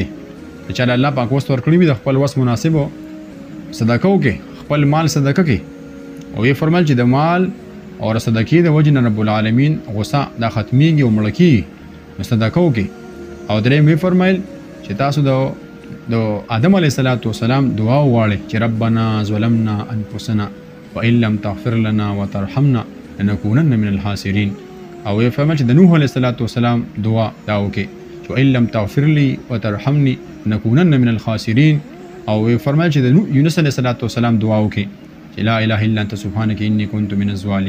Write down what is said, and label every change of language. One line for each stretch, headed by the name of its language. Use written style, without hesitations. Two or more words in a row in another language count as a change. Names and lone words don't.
Pashto: که چا الله پاک وس ورکړی وي د خپل وس مناسب صدقه وکړئ، خپل مال صدقه کړئ. او یې فرمایل چې د مال او صدقې د وجې نه
Arabic: رب العالمین
Pashto: غصه دا ختمیږي او مړه کېږي، نو صدقه وکړئ. او درېیم یې فرمایل چې تاسو د آدم
Arabic: علیه السلام
Pashto: دعا وغواړئ چې
Arabic: ربنا ظلمنا انفسنا وان لم تغفر لنا وترحمنا لنكونن من الخاسرین.
Pashto: او یې فرمایل چې د نوح
Arabic: علیه السلام
Pashto: دعا دا وکړئ چې
Arabic: وان لم تغفر لي وترحمني لنكونن من الخاسرین.
Pashto: او یې فرمایل چې د یونس
Arabic: علیه السلام
Pashto: دعا وکړئ چې
Arabic: لا اله الا انت سبحانك اني كنت من الظالمين.